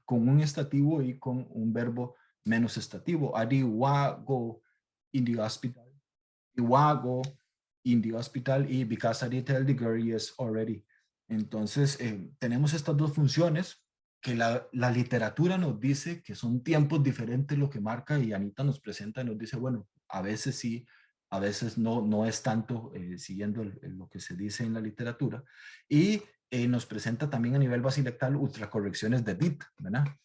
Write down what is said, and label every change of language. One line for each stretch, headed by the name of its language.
Spanish: Con un estativo y con un verbo menos estativo.
English: Adi go in the hospital. Go in the hospital y because I did tell the girl yes already.
Spanish: Entonces, tenemos estas dos funciones que la literatura nos dice que son tiempos diferentes lo que marca, y Anita nos presenta y nos dice, bueno, a veces sí, a veces no, no es tanto siguiendo lo que se dice en la literatura. Y nos presenta también a nivel basilectal ultracorrecciones de did, ¿verdad?